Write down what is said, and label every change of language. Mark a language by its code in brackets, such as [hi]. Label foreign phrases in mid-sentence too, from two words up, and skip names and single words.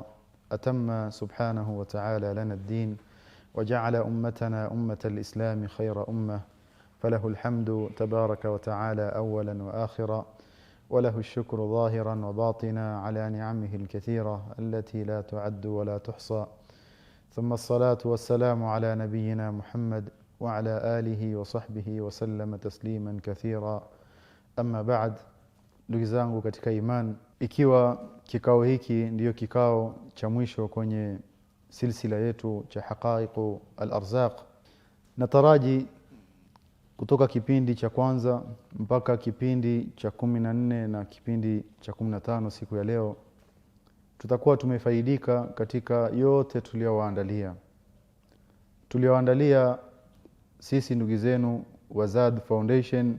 [ar] أتم سبحانه وتعالى لنا الدين وجعل أمتنا أمة الإسلام خير أمة، فله الحمد تبارك وتعالى أولا وآخرا، وله الشكر ظاهرا وباطنا على نعمه الكثيرة التي لا تعد ولا تحصى. ثم الصلاة والسلام على نبينا محمد وعلى آله وصحبه وسلم تسليما كثيرا. أما بعد, [sw] ndugu zangu katika iman, ikiwa kikao hiki ndiyo kikao cha mwisho kwenye silsila yetu cha haqaiqu al-arzaq, nataraji kutoka kipindi cha kwanza mpaka kipindi cha 14 na kipindi cha 15 siku ya leo tutakuwa tumefaidika katika yote tulioandalia sisi ndugu zenu wa Zad Foundation.